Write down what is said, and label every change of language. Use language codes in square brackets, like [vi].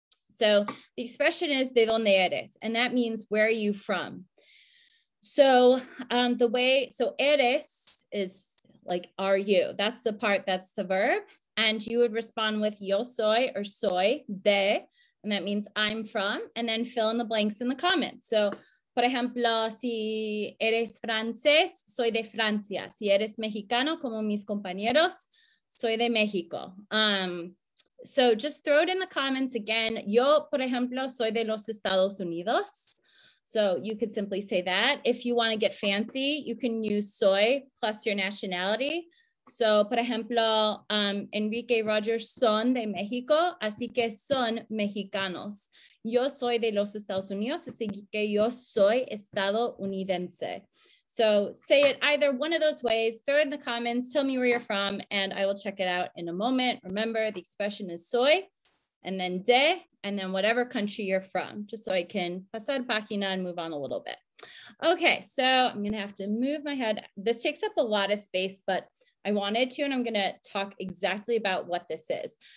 [en] So the expression is [es] de donde eres, [en] and that means where are you from? So eres is like, are you? That's the part, that's the verb. And you would respond with [es] yo soy [en] or [es] soy de, [en] and that means I'm from, and then fill in the blanks in the comments. [es] So, por ejemplo, si eres francés, soy de Francia. Si eres mexicano, como mis compañeros, soy de México. [en] So just throw it in the comments again. [es] Yo, por ejemplo, soy de los Estados Unidos. [en] So you could simply say that. If you want to get fancy, you can use soy plus your nationality. [es] So, por ejemplo, Enrique y Roger son de México, así que son mexicanos. Yo soy de los Estados Unidos, así que yo soy estadounidense. [en] So say it either one of those ways, throw it in the comments, tell me where you're from, and I will check it out in a moment. Remember, the expression is soy, and then de, and then whatever country you're from, just so I can [es] pasar página [en] and move on a little bit. Okay, so I'm gonna have to move my head. This takes up a lot of space, but I wanted to, and I'm gonna talk exactly about what this is.